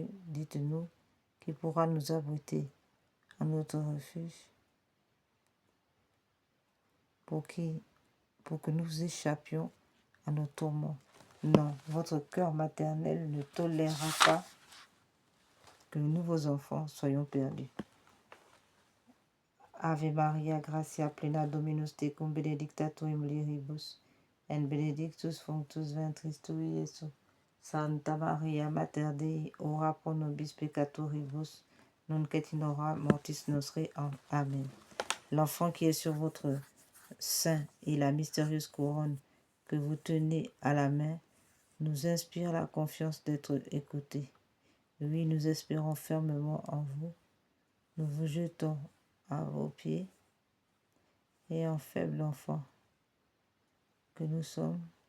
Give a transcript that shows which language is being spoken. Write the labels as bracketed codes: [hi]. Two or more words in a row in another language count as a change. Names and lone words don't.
[fr] Dites-nous qui pourra nous abriter à notre refuge pour que nous échappions à nos tourments. Non, votre cœur maternel ne tolérera pas que nous, vos enfants, soyons perdus. [la] Ave Maria, gratia plena Dominus tecum, benedicta tu in mulieribus, et benedictus fructus ventris tui, Iesus. Santa Maria, Mater Dei, ora pro nobis peccatoribus, nunc et in hora mortis nostre. Amen. [fr] L'enfant qui est sur votre sein et la mystérieuse couronne que vous tenez à la main nous inspire la confiance d'être écoutés. Oui, nous espérons fermement en vous. Nous vous jetons à vos pieds et en faible enfant que nous sommes,